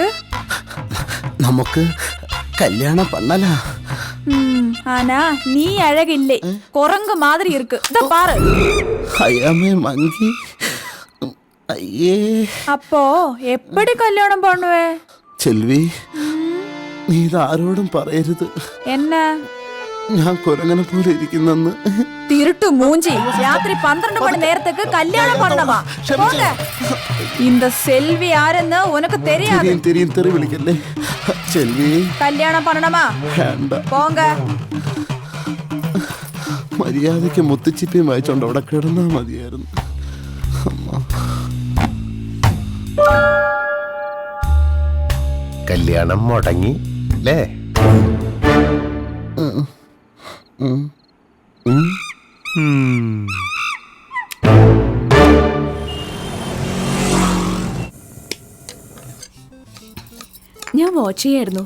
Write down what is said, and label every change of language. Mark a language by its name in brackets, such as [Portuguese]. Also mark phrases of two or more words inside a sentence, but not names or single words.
[Tamil] നമുക്ക് கல்யாணம் பண்ணலாம். ஆனா நீ அழகில்லை, குரங்கு மாதிரி இருக்கு. இத பாரு. [English] I am a monkey. ஐயே. [Tamil] அப்போ எப்படி கல்யாணம் பண்ணுவே? செல்வி, [Malayalam] നീ ഇത് ആരോടും പറയരുത്. [Tamil] என்ன? [Malayalam] ഞാൻ കുരങ്ങനെ പോലെ ഇരിക്കുന്നെന്ന്. [Tamil] திருட்டு மூஞ்சி. ராத்திரி 12 மணி நேரத்துக்கு கல்யாணம் பண்ணவா? போங்க. இந்த செல்வி யாருன்னு உனக்கு தெரியாது. தெரியும் தெரி വിളിക്കല്ലേ. செல்வி, கல்யாணம் பண்ணணுமா? [Malayalam] വേണ്ട. [Tamil] போங்க. [Malayalam] മര്യാദയ്ക്ക് മുത്തുച്ചിപ്പിയും വായിച്ചോണ്ട് അവിടെ കിടന്നാ മതിയായിരുന്നു. കല്യാണം മുടങ്ങി അല്ലേ? ഞാൻ വാച്ച് ചെയ്യായിരുന്നു.